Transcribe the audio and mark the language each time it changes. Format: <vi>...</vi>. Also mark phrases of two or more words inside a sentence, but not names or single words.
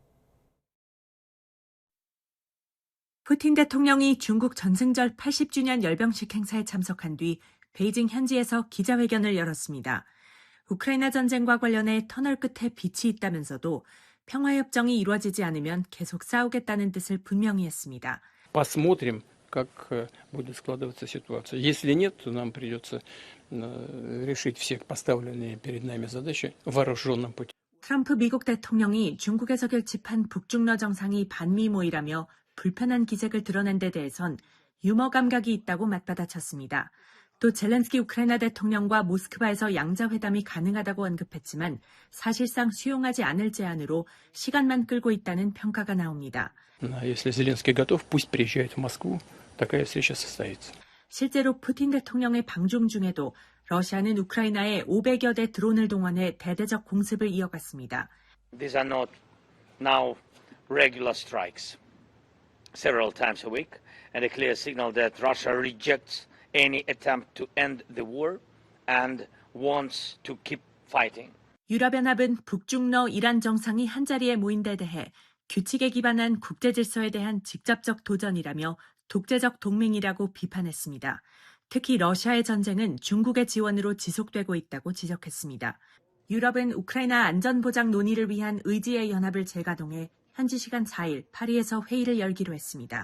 <ko>푸틴 대통령이 중국 전승절 80주년 열병식 행사에 참석한 뒤 베이징 현지에서 기자회견을 열었습니다. 우크라이나 전쟁과 관련해 터널 끝에 빛이 있다면서도 평화협정이 이루어지지 않으면 계속 싸우겠다는 뜻을 분명히 했습니다.</ko> <ru>Посмотрим, как будет складываться ситуация. Если нет, то нам придется решить все поставленные перед нами задачи вооруженным путем.</ru> <ko>트럼프 미국 대통령이 중국에서 결집한 북중러 정상이 반미 모이라며 불편한 기색을 드러낸 데 대해선 유머 감각이 있다고 맞받아쳤습니다. 또 젤렌스키 우크라이나 대통령과 모스크바에서 양자회담이 가능하다고 언급했지만 사실상 수용하지 않을 제안으로 시간만 끌고 있다는 평가가 나옵니다.</ko> <ru>Если Зеленский готов, пусть приезжает в Москву. Такая встреча состоится.</ru> <ko>실제로 푸틴 대통령의 방중 중에도 러시아는 우크라이나에 500여 대 드론을 동원해 대대적 공습을 이어갔습니다.</ko> <en>These are not now regular strikes. Several times a week, and a clear signal that Russia rejects any attempt to end the war and wants to keep fighting.</en> <ko>유럽연합은 북중러 이란 정상이 한자리에 모인 데 대해 규칙에 기반한 국제 질서에 대한 직접적 도전이라며 독재적 동맹이라고 비판했습니다. 특히 러시아의 전쟁은 중국의 지원으로 지속되고 있다고 지적했습니다. 유럽은 우크라이나 안전보장 논의를 위한 의지의 연합을 재가동해 현지 시간 4일 파리에서 회의를 열기로 했습니다.</ko>